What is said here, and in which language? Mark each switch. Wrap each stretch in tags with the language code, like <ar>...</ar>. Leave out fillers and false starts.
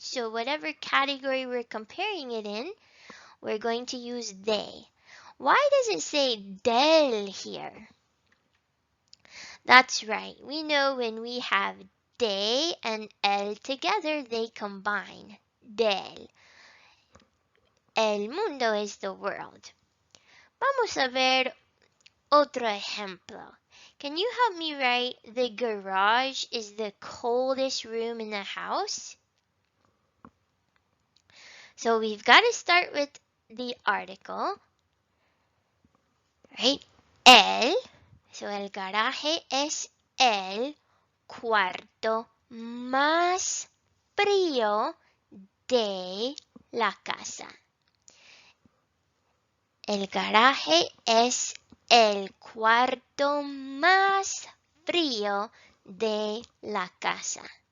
<en>So whatever category we're comparing it in, we're going to use de. Why does it say del here? That's right. We know when we have de and el together, they combine. Del. El mundo is the world.</en> <es>Vamos a ver otro ejemplo.</es> <en>Can you help me write the garage is the coldest room in the house? So we've got to start with the article, right?</en> <es>El. So el garaje es el cuarto más frío de la casa. El garaje es el cuarto más frío de la casa.</es>